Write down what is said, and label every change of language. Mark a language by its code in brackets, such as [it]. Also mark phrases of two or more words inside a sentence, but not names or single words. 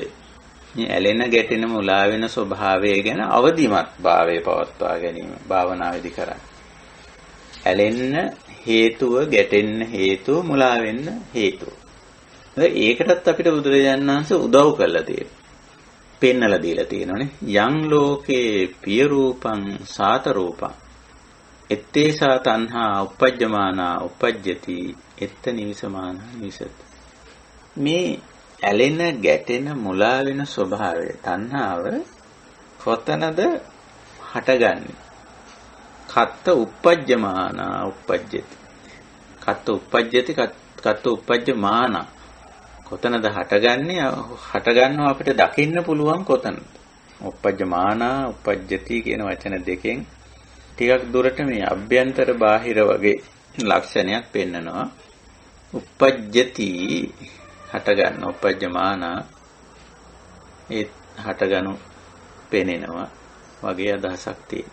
[si] මේ ඇලෙන ගැටෙන මුලා වෙන ස්වභාවය ගැන අවදිමත් භාවයේ පවත්වා ගැනීම භාවනාවේදී කරන්නේ. ඇලෙන්න හේතුව, ගැටෙන්න හේතුව, මුලා වෙන්න හේතුව. ඒකටත් අපිට බුදුරජාණන් වහන්සේ උදව් කරලා තියෙනවා. පෙන්නලා දීලා තියෙනවානේ. [pi] යං ලෝකේ පිය රූපං සාත රූපං ettesa tanha uppajjamana uppajjati etta nivisamana nivisati. [si] මේ ඇලෙන ගැටෙන මුලා වෙන ස්වභාවය තණ්හාව කොතනද හටගන්නේ? [pi] කත්ත uppajjamana uppajjati. කත්ත uppajjati කත්ත uppajjamana. [si] කොතනද හටගන්නේ? හටගන්නවා අපිට දකින්න පුළුවන් කොතනද? [pi] uppajjamana uppajjati [si] කියන වචන දෙකෙන් ටිකක් දුරට මේ අභ්‍යන්තර බාහිර වගේ ලක්ෂණයක් පෙන්නනවා. uppajjati හටගන්න uppajjamana ඒ හටගනු පෙනෙනවා වගේ අදහසක් තියෙනවා.